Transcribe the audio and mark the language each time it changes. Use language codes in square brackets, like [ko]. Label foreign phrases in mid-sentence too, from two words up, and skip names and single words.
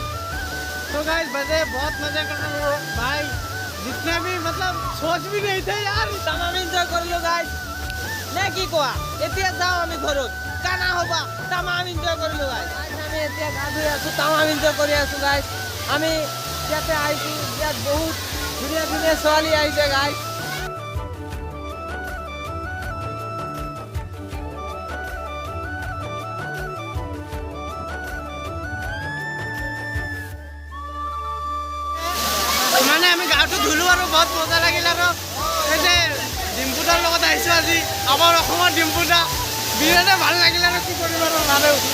[hi] तो गाइस मजे बहुत मजे कर रहे हो भाई जितने भी मतलब सोच भी नहीं थे यार [as] তামাম এনজয় কৰিলোঁ গাইছ নে কি কোৱা এতিয়া যাওঁ আমি ঘৰত কানা হ'বা তামাম এনজয় কৰিলোঁ গাইছ আমি এতিয়া গা ধুই আছোঁ তামাম এনজয় কৰি আছোঁ গাইছ আমি ইয়াতে আহিছোঁ ইয়াত বহুত ধুনীয়া ধুনীয়া ছোৱালী আহিছে গাইছ মানে আমি গাটো ধুলো আৰু বহুত মজা লাগিল আৰু এই যে ডিম্পুদাৰ লগত আহিছোঁ আজি আমাৰ অসমৰ ডিম্পুদা বিৰাটে ভাল লাগিল আৰু কি কৰিম আৰু মানুহ